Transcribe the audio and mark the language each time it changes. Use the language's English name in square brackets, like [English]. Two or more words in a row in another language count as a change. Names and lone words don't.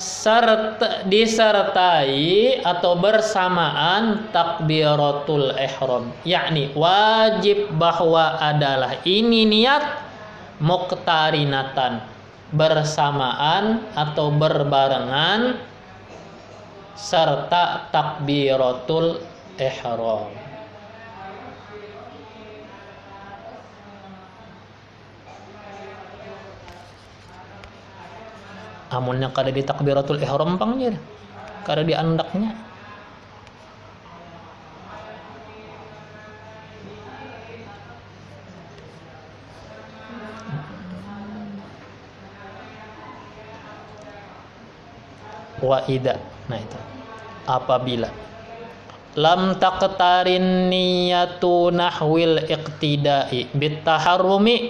[Indonesian] serta disertai atau bersamaan takbiratul ihram, yakni wajib bahwa adalah ini niat muqtarinatan, bersamaan atau berbarengan serta takbiratul ihram. [Banjar] Amunnya kada di takbiratul ihram pangnya, kada di andaknya. [Arabic] وإذا, [Indonesian] nah itu apabila [Arabic] لم تقترن نية نحو الاقتداء بالتحرم,